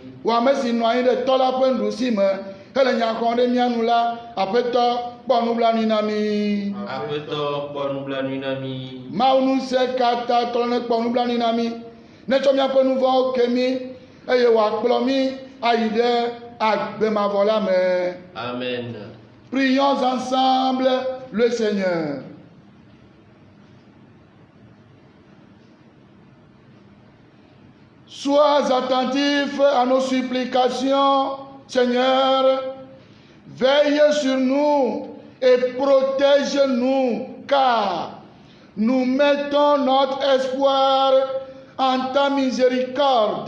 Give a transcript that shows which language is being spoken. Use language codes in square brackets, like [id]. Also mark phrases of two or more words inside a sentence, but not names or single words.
[ee] Wò ame si nɔ anyi ɖe tɔ la ƒe nuɖusi me hele nya xɔm ɖe mía nu la apeto kpɔnublanui na mi. Apeto kpɔnublanui na mi. Mawu ŋusẽ katã trɔ ne kpɔnublanui na mi. Netsɔ míaƒe nu vɔ̃wo ke mi eye wòakplɔ mi ayi ɖe agbemavɔ la me. Amen. [fr] Prions ensemble le Seigneur. Sois attentif à nos supplications, Seigneur. Veille sur nous et protège-nous, car nous mettons notre espoir en ta miséricorde.